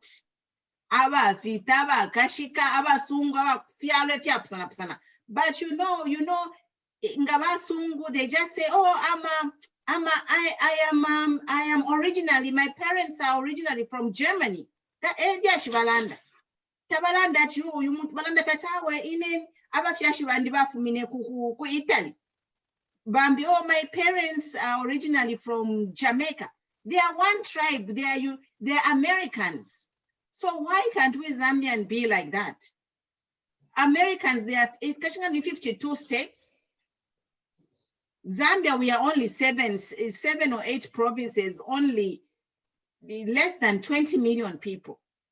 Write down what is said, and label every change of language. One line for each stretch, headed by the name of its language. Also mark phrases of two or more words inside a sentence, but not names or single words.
English: But you know, they just say, oh, I am originally, my parents are originally from Germany.
Bemba: Tabalanda you balanda tatawe ine abafyashi bandi bafumine ku Italy. Bambi,
English: oh, my parents are originally from Jamaica. They are one tribe. They are Americans. So why can't we Zambian be like that? Americans, they are 52 states. Zambia, we are only seven or eight provinces, only less than 20 million people.